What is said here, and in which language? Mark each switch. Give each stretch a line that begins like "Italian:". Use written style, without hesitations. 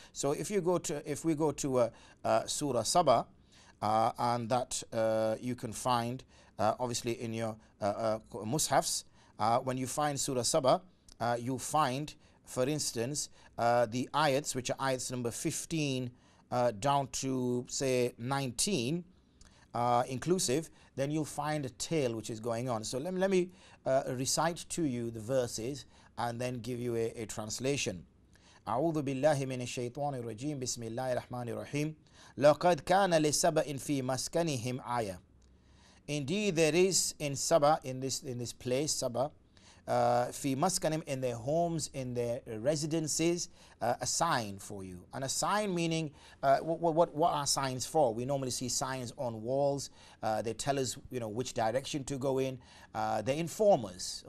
English: So if we go to Surah Saba, and that you can find obviously in your mushafs, when you find Surah Saba, you find, for instance, the ayats, which are ayats number 15 down to say 19 inclusive, then you'll find a tale which is going on. So let me recite to you the verses and then give you a translation.
Arabic: أعوذ بالله من الشيطان الرجيم بسم الله الرحمن الرحيم لقد كان لسبأ في مسكنهم آية.
English: Indeed there is in Saba, in this place Saba, fi maskanim, in their homes, in their residences, a sign for you. And a sign meaning, what are signs for? We normally see signs on walls. They tell us, which direction to go in. They inform us.